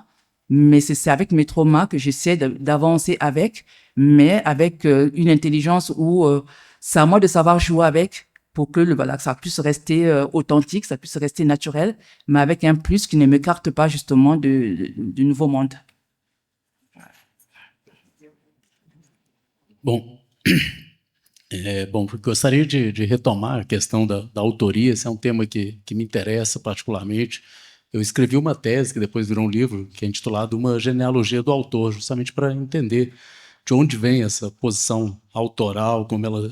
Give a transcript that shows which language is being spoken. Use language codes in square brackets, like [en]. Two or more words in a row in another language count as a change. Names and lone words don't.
[fr] Mais c'est avec mes traumas que j'essaie d'avancer avec, mais avec une intelligence où c'est à moi de savoir jouer avec pour que que ça puisse rester authentique, ça puisse rester naturel, mais avec un plus qui ne m'écarte pas justement du nouveau monde. [pt] Bom, gostaria de retomar a questão da autoria. Esse é um tema que me interessa particularmente. Eu escrevi uma tese que depois virou um livro, que é intitulado Uma Genealogia do Autor, justamente para entender de onde vem essa posição autoral, como ela...